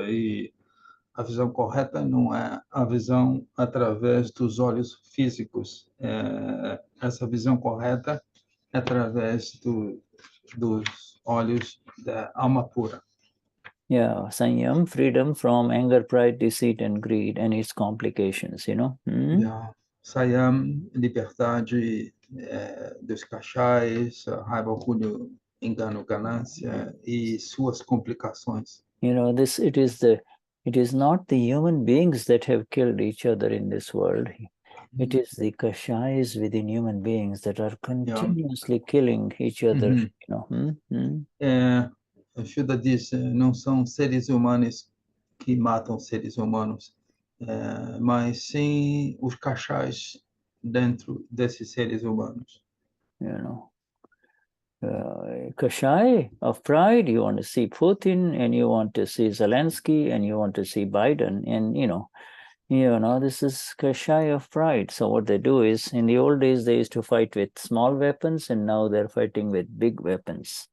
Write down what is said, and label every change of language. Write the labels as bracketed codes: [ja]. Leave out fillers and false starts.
[pt] E a visão correta não é a visão através dos olhos físicos. Essa visão correta é através dos olhos da alma pura. [en] Yeah, Saiyam, freedom from anger, pride, deceit, and greed, and its complications, you know. Yeah. [pt] Saiyam, liberdade dos cachais, raiva, orgulho, engano, ganância e suas complicações. [en] You know, it is not the human beings that have killed each other in this world. It is the kashais within human beings that are continuously killing each other. You know. [pt] Shuddha diz, não são seres humanos que matam seres humanos, mas sim os cachais dentro desses seres humanos. [en] You know. Kashai of pride, you want to see Putin, and you want to see Zelensky, and you want to see Biden, and you know, this is Kashai of pride. So what they do is, in the old days, they used to fight with small weapons, and now they're fighting with big weapons.